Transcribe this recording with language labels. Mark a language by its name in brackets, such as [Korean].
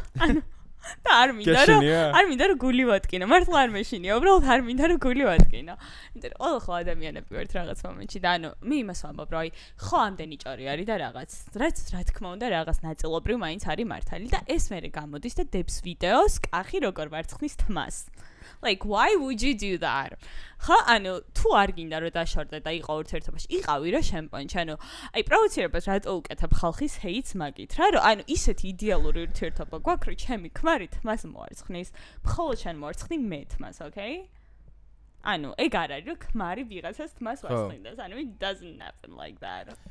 [Georgian] ანუ და არ მინდა რომ გული ვატკინო, მართლა არ მეშინია, უბრალოდ არ მინდა რომ გული ვატკინო. იმიტომ რომ ყველა ხო ადამიანები ვართ რაღაც მომენტში და ანუ მე იმას ვამბობ, რომ აი ხო ამდენი ჭორი არის და რაღაც, რაც რა თქმა უნდა რაღაც ნაწილობრივ მაინც არის მართალი და ეს მერე გამოდის და დებს ვიდეოს კახი როგორ ვარცხნის თმას. [English] Like why would you do that? [Georgian] ხა ანუ თუ არ გინდა რომ დაშორდე და იყო ურთიერთობაში, იყავი რა შემპონჩი, ანუ აი პროვოცირებას რატო უკეთებ ხალხის hate-ს მაგით რა, რომ ანუ ისეთი იდეალური ურთიერთობა გვაქვს, რომ ჩემი ქმარი თმას მოარცხნის, მხოლოდ შენ მოარცხნი მე თმას, okay? ანუ ეგ არ არის რომ ქმარი ვიღაცას თმას ვარცხნინდეს, ანუ [English] it doesn't happen like that.